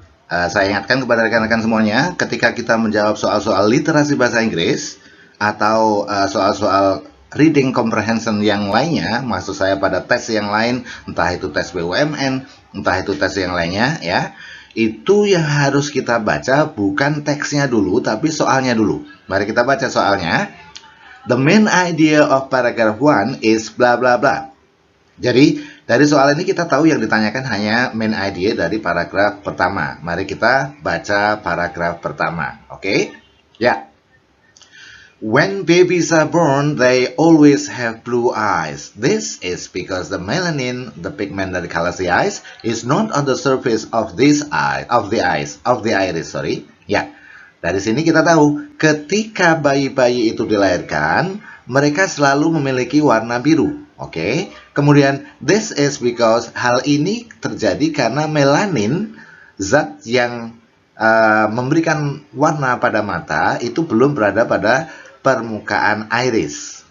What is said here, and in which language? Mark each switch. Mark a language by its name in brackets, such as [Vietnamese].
[Indonesian] Saya ingatkan kepada rekan-rekan semuanya, ketika kita menjawab soal-soal literasi bahasa Inggris atau soal-soal reading comprehension yang lainnya, maksud saya pada tes yang lain, entah itu tes BUMN, entah itu tes yang lainnya ya, itu yang harus kita baca bukan teksnya dulu, tapi soalnya dulu. Mari kita baca soalnya. [English] The main idea of paragraph 1 is bla bla bla. [Indonesian] Jadi dari soal ini kita tahu yang ditanyakan hanya main idea dari paragraf pertama. Mari kita baca paragraf pertama. Oke? Ya. [English] When babies are born, they always have blue eyes. This is because the melanin, the pigment that colors the eyes, is not on the surface of the iris. [Indonesian] Ya, dari sini kita tahu ketika bayi-bayi itu dilahirkan, mereka selalu memiliki warna biru. Oke. Kemudian [English] this is because [Indonesian] hal ini terjadi karena melanin, zat yang memberikan warna pada mata itu belum berada pada permukaan iris.